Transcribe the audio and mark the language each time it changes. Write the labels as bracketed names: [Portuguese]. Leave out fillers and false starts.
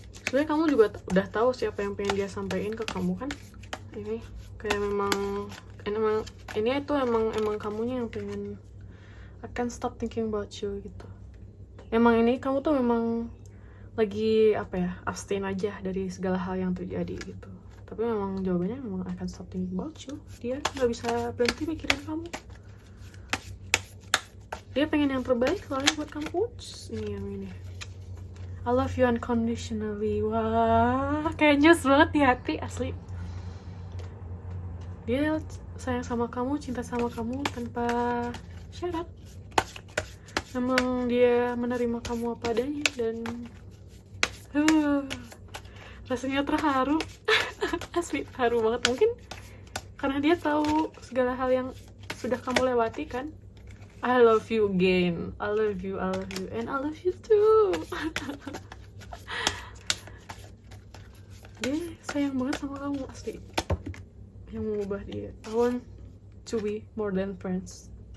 [Indonesian] Sebenarnya kamu juga udah tahu siapa yang pengen dia sampaikan ke kamu kan? Ini kayak memang ini itu emang kamunya yang pengen [English] I can't stop thinking about you [Indonesian] gitu. Emang ini kamu tuh memang lagi apa ya, abstain aja dari segala hal yang terjadi gitu. Tapi memang jawabannya memang [English] I can't stop thinking about you. [Indonesian] Dia nggak bisa berhenti mikirin kamu. Dia pengen yang terbaik soalnya buat kamu. Uts, ini yang ini. [English] I love you unconditionally. [Indonesian] Wah, kayak nyes banget di hati asli. Dia sayang sama kamu, cinta sama kamu tanpa syarat. Emang dia menerima kamu apa adanya dan rasanya terharu. Asli terharu banget. Mungkin karena dia tahu segala hal yang sudah kamu lewati kan. [English] I love you again. I love you, and I love you too. [Indonesian] Dia sayang banget sama kamu asli. Yang mengubah dia. [English] I want to be more than friends.